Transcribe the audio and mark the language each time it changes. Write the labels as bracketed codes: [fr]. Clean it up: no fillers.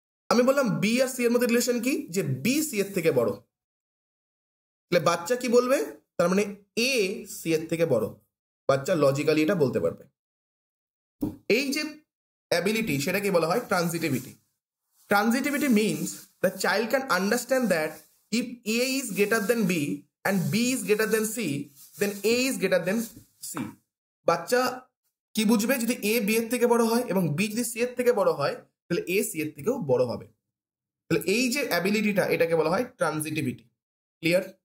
[bn] আমি বললাম বি আর সি এর মধ্যে রিলেশন কি, যে বি সি এর থেকে বড়। তাহলে বাচ্চা কি বলবে, তার মানে এ সি এর থেকে বড়। বাচ্চা লজিক্যালি এটা বলতে পারবে। এই যে অ্যাবিলিটি, সেটাকে বলা হয় transitivity. [en] Transitivity means the child can understand that if A is greater than B and B is greater than C, then A is greater than C. [bn] বাচ্চা কি বুঝবে, যদি A B এর থেকে বড় হয় এবং B যদি C এর থেকে বড় হয়, তাহলে A C এর থেকেও বড় হবে। তাহলে এই যে অ্যাবিলিটিটা, এটাকে বলা হয় ট্রানজিটিভিটি। ক্লিয়ার?